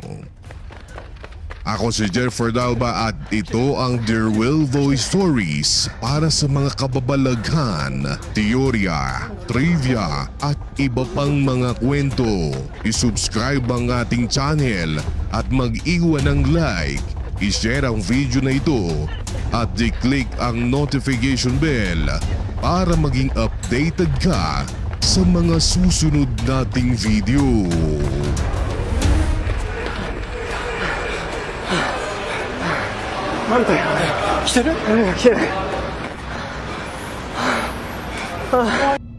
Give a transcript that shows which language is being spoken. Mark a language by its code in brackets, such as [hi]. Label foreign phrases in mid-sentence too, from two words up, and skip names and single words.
[tl] Ako si Jeffer Dalba at ito ang Dear Will Voice Stories para sa mga kababalaghan, teorya, trivia at iba pang mga kwento. I-subscribe ang ating channel at mag-iwan ng like, i-share ang video na ito at i-click ang [en] notification bell [tl] para maging updated ka sa mga susunod nating video. [ja] なんだよ来てる来てる